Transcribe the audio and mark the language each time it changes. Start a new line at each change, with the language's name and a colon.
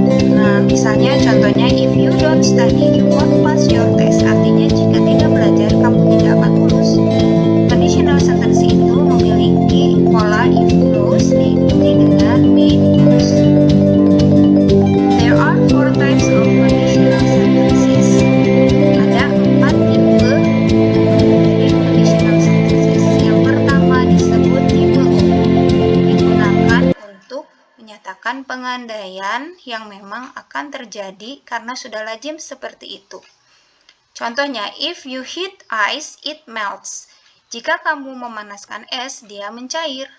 Indonesian: Nah, misalnya contohnya,
English: if you don't study, you won't pass your test.
Indonesian: Artinya, jika tidak belajar, kamu tidak akan lulus. Conditional sentence itu memiliki pola if clause diikuti dengan main clause.
English: There are 4 types of conditional sentences.
Indonesian: Ada 4 tipe dari conditional sentences. Yang pertama disebut tipe O, digunakan untuk menyatakan pengandaian yang memang akan terjadi karena sudah lazim seperti itu. Contohnya,
English: if you heat ice, it melts.
Indonesian: Jika kamu memanaskan es, dia mencair.